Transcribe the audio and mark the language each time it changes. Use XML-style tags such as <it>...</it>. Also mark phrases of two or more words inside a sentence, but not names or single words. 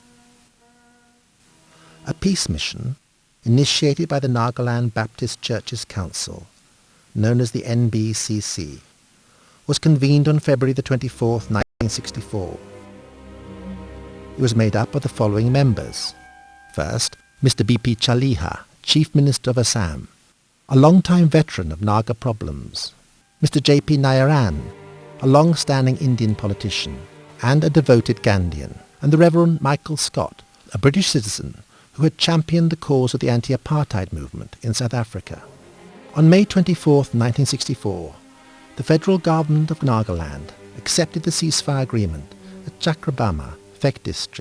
<en>A peace mission, initiated by the Nagaland Baptist Churches Council, known as the NBCC, was convened on February the 24th, 1964. It was made up of the following members. First, Mr. B.P. Chaliha, Chief Minister of Assam, a long-time veteran of Naga problems, Mr. J.P. Nayaran, a long-standing Indian politician and a devoted Gandhian, and the Reverend Michael Scott, a British citizen who had championed the cause of the anti-apartheid movement in South Africa. On May 24, 1964, the federal government of Nagaland accepted the ceasefire agreement at Chakrabama, Phek district.</en>